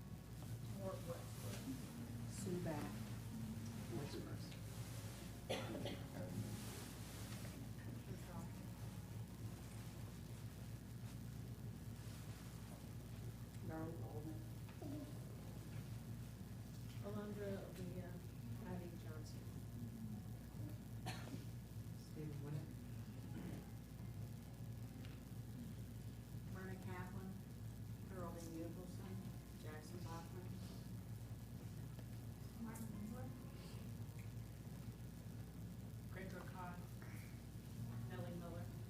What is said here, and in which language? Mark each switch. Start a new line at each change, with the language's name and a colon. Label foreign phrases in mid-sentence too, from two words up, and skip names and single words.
English: Sue Back. Darrell Coleman. Alondra Leah, Patty Johnson. Stephen Winnick. Myrna Kaplan, Earlding Nicholson, Jackson Bachman. Martin Miller. Gregor Cox, Nellie Miller.